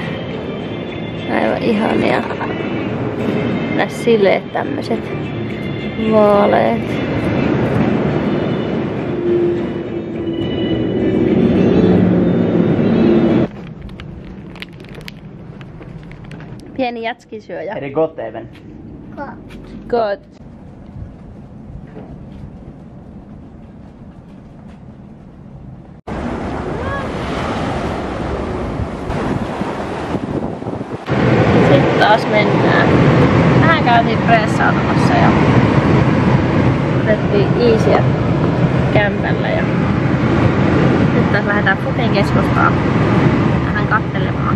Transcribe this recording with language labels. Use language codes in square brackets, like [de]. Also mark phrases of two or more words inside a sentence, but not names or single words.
[fi] Aivan ihania. Nää sileet tämmöset. Vaaleet. Pieni jätskisyöjä. [sv] Är det gott även? Gott. [fi] Sitten taas mennään. Vähän käytiin pressautumassa ja otettiin iisiä kämpällä ja nyt taas lähdetään Fokin keskustaan vähän kattelemaan.